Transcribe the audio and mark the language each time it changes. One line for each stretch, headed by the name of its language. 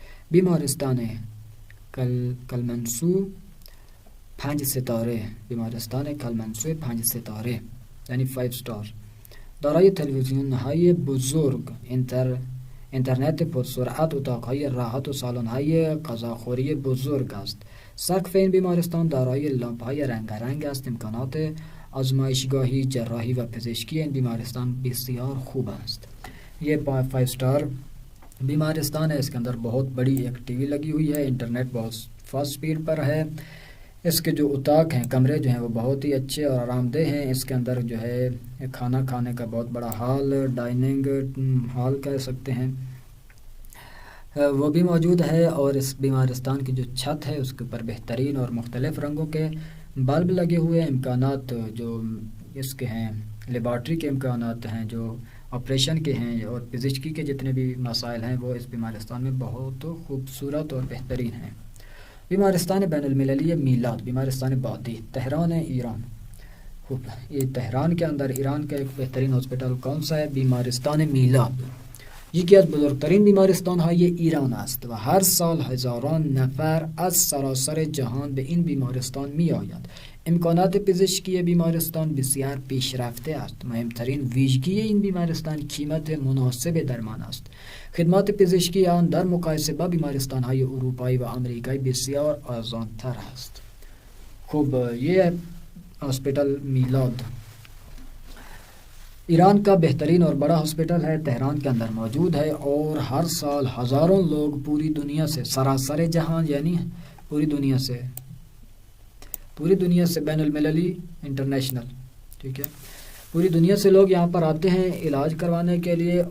Persian: بیمارستان کلمنسو 5 ستاره، بیمارستان کلمنسو 5 ستاره یعنی 5 اسٹار، دارای تلویزیون های بزرگ، اینترنت پرسرعت، اتاقهای راحت و سالن‌های غذاخوری بزرگ است. سقف این بیمارستان دارای لامپ‌های رنگارنگ است. امکانات آزمایشگاهی، جراحی و پزشکی این بیمارستان بسیار خوب است.
Urdu: یہ 5 اسٹار بیمارستان ہے، اس کے اندر بہت بڑی ایک ٹی وی لگی ہوئی ہے، انٹرنیٹ بہت فاسٹ سپیڈ پر ہے. اس کے جو اتاق ہیں، کمرے جو ہیں وہ بہت ہی اچھے اور آرام دہ ہیں. اس کے اندر جو ہے کھانا کھانے کا بہت بڑا ہال، ڈائننگ ہال کہہ سکتے ہیں، وہ بھی موجود ہے. اور اس بیمارستان کی جو چھت ہے اس کے اوپر بہترین اور مختلف رنگوں کے بلب لگے ہوئے ہیں. امکانات جو اس کے ہیں، لیبارٹری کے امکانات ہیں، جو آپریشن کے ہیں اور پزشکی کے جتنے بھی مسائل ہیں وہ اس بیمارستان میں بہت خوبصورت اور بہترین ہیں.
Persian: بیمارستان بین المللی میلاد، بیمارستان بادی، تہران، ایران.
Urdu: خوب، یہ تهران کے اندر ایران کا ایک بہترین ہاسپٹل کون سا ہے؟ بیمارستان میلاد.
Persian: یکی از بزرگترین بیمارستان‌های ایران است و هر سال هزاران نفر از سراسر جهان به این بیمارستان می‌آیند. امکانات پزشکی بیمارستان بسیار پیشرفته است. مهمترین ویژگی این بیمارستان قیمت مناسب درمان است. خدمات پزشکی آن در مقایسه با بیمارستان‌های اروپایی و آمریکایی بسیار ارزان‌تر است.
Urdu: خوب، یہ ہاسپٹل میلاد ایران کا بہترین اور بڑا ہاسپٹل ہے، تہران کے اندر موجود ہے، اور ہر سال ہزاروں لوگ پوری دنیا سے،
Persian: سراسر جہان
Urdu: یعنی پوری دنیا سے بین المللی انٹرنیشنل، ٹھیک ہے، پوری دنیا سے لوگ یہاں پر آتے ہیں علاج کروانے کے لیے.